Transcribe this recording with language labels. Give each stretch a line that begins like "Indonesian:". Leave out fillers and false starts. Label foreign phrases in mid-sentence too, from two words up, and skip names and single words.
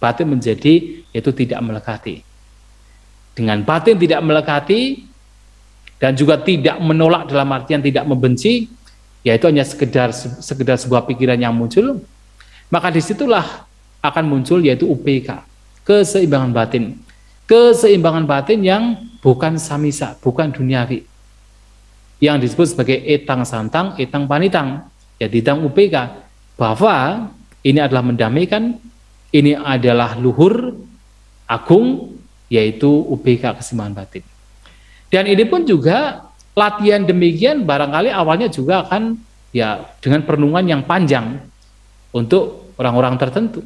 Indonesian: Batin menjadi yaitu tidak melekati. Dengan batin tidak melekati dan juga tidak menolak dalam artian tidak membenci, yaitu hanya sekedar sebuah pikiran yang muncul, maka disitulah akan muncul yaitu UPK, keseimbangan batin. Keseimbangan batin yang bukan samisa, bukan duniawi. Yang disebut sebagai
Pali: etang santang, etang panitang,
Indonesian: yaitu
Pali: etang UPK,
Indonesian: bahwa ini adalah mendamaikan, ini adalah luhur, agung, yaitu UPK, keseimbangan batin. Dan ini pun juga latihan demikian barangkali awalnya juga akan ya dengan perenungan yang panjang untuk orang-orang tertentu.